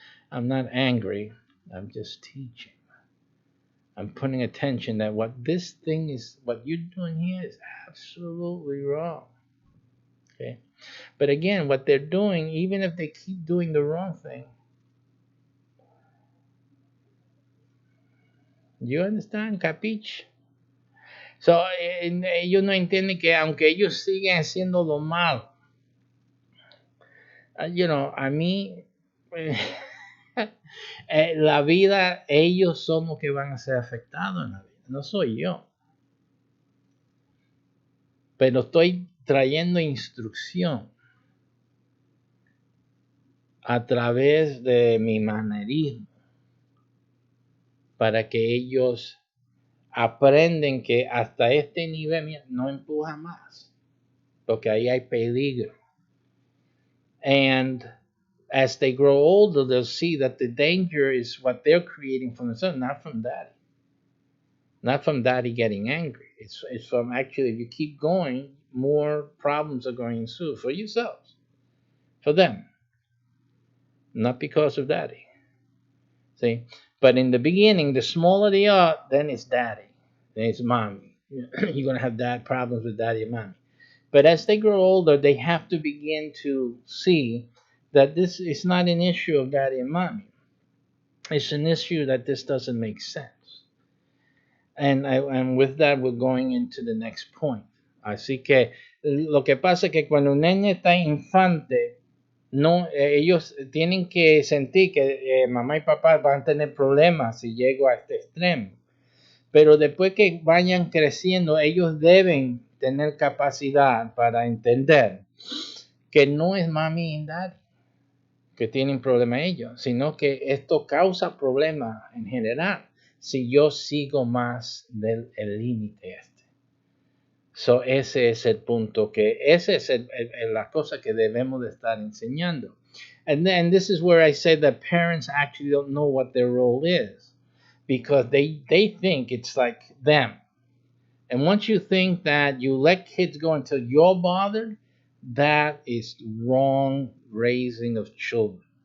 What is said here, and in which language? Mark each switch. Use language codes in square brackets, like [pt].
[en] I'm not angry. I'm just teaching. I'm putting attention that what you're doing here is absolutely wrong. Okay? But again, what they're doing, even if they keep doing the wrong thing, you understand? Capiche? [es] So, ellos no entienden que aunque ellos siguen haciendo lo malo, a mí, la vida, ellos son los que van a ser afectados en la vida, no soy yo. Pero estoy trayendo instrucción a través de mi manerismo para que ellos aprenden que hasta este nivel no empuja más, porque ahí hay peligro. [en] And as they grow older, they'll see that the danger is what they're creating from themselves, not from daddy. Not from daddy getting angry. It's from actually, if you keep going, more problems are going to ensue for yourselves, for them, not because of daddy. See? But in the beginning, the smaller they are, then it's daddy, then it's mommy. You're going to have dad problems with daddy and mommy. But as they grow older, they have to begin to see that this is not an issue of daddy and mommy. It's an issue that this doesn't make sense. And with that, we're going into the next point. [es] Así que lo que pasa es que cuando un nene está infante, no, ellos tienen que sentir que mamá y papá van a tener problemas si llego a este extremo. Pero después que vayan creciendo, ellos deben tener capacidad para entender que no es mami y daddy que tienen problema ellos, sino que esto causa problemas en general si yo sigo más del límite este. So, ese es el punto, esa es la cosa que debemos de estar enseñando. [en] And then this is where I say that parents actually don't know what their role is, because they think it's like them. And once you think that you let kids go until you're bothered, that is wrong raising of children.